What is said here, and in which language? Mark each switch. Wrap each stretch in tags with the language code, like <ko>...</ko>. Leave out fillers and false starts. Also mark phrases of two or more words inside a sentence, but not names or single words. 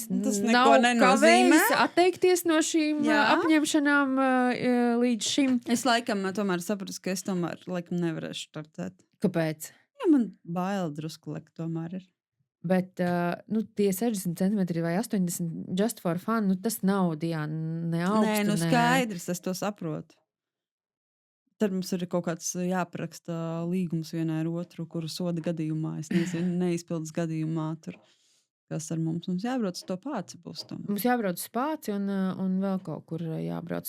<lv>tas nav nenozīmē atteikties no šīm apņemšanām līdz šim. Es laikam tomēr sapratu, ka es tomēr laikam nevarēšu startēt. Kāpēc? Ja man baila drusku lekt tomēr ir. Bet tie 60 centimetri vai 80</lv> <en>just for fun,</en> <lv>tas nav Diana ne Nē, augstu, ne... skaidrs, es to saprotu. Tad mums ir kaut kāds jāparaksta līgums vienai ar otru, kuru soda gadījumā, es nezinu, neizpildes gadījumā tur, kas ar mums jābrauc uz to Pāci būs tam. Mums jābrauc uz Pāci un vēl kaut kur jābrauc.</lv>